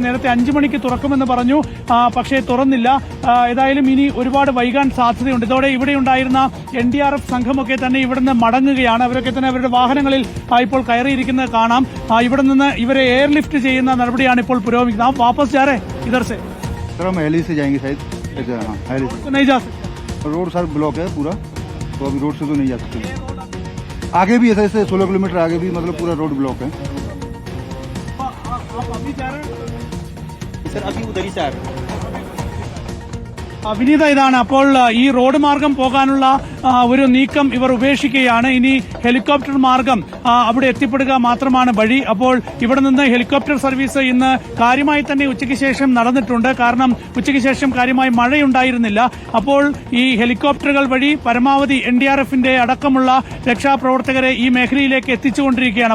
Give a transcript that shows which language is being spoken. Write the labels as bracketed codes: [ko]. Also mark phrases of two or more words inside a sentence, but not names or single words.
[ml] നേരത്തെ 5 മണിക്ക് തുറക്കുമെന്ന് പറഞ്ഞു, പക്ഷേ തുറന്നില്ല. ഏതായാലും ഇനി ഒരുപാട് വൈകാൻ സാധ്യതയുണ്ട്. ഇതോടെ ഇവിടെ ഉണ്ടായിരുന്ന NDRF സംഘമൊക്കെ തന്നെ ഇവിടുന്ന് മടങ്ങുകയാണ്. അവരൊക്കെ തന്നെ അവരുടെ വാഹനങ്ങളിൽ ഇപ്പോൾ കയറിയിരിക്കുന്നത് കാണാം. ഇവിടെ നിന്ന് ഇവരെ എയർലിഫ്റ്റ് ചെയ്യുന്ന നടപടിയാണ് ഇപ്പോൾ പുരോഗമിക്കുന്നത്. [hi] വാപ്പസ് जा रहे इधर से? सर हम हेली से जाएंगे शायद. हेली तो नहीं जा सकते. [en] road sir block [hi] है पूरा, तो अभी रोड से तो नहीं जा सकते. आगे भी ऐसे 16 किलोमीटर आगे भी मतलब पूरा [en] road block [hi] है. आप अभी जा रहे हैं? सर अभी उधर ही से आ रहे हैं. [ml] വിനീത, ഇതാണ് അപ്പോൾ ഈ റോഡ് മാർഗം പോകാനുള്ള ഒരു നീക്കം ഇവർ ഉപേക്ഷിക്കുകയാണ്. ഇനി ഹെലികോപ്റ്റർ മാർഗം അവിടെ എത്തിപ്പെടുക മാത്രമാണ് വഴി. അപ്പോൾ ഇവിടെ നിന്ന് [en] helicopter service [ml] ഇന്ന് കാര്യമായി തന്നെ ഉച്ചയ്ക്ക് ശേഷം നടന്നിട്ടുണ്ട്. കാരണം ഉച്ചയ്ക്ക് ശേഷം കാര്യമായി മഴയുണ്ടായിരുന്നില്ല. അപ്പോൾ ഈ ഹെലികോപ്റ്ററുകൾ വഴി പരമാവധി NDRFന്റെ അടക്കമുള്ള രക്ഷാപ്രവർത്തകരെ ഈ മേഖലയിലേക്ക് എത്തിച്ചുകൊണ്ടിരിക്കുകയാണ്.